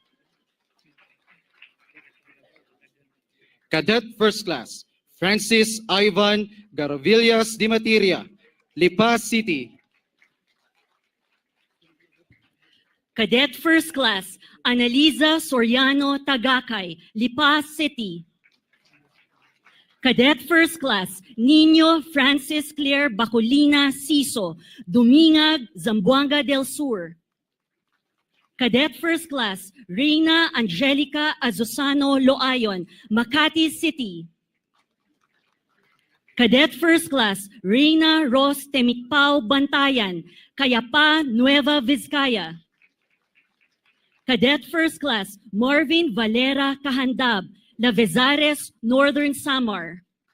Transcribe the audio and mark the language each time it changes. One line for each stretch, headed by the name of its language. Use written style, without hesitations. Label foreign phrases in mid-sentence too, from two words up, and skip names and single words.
English: Cadet First Class, Francis Ivan Garavillas Di Materia, Lipa City. Cadet First Class, Analiza Soriano Tagakay, Lipa City. Cadet First Class, Nino Francis Claire Bacolina Siso, Dumingag, Zamboanga del Sur. Cadet First Class, Reina Angelica Azosano Loayon, Makati City. Cadet First Class, Reina Ros Temikpao Bantayan, Cayapa, Nueva Vizcaya. Cadet First Class, Marvin Valera Kahandab, Lavezares, Northern Samar.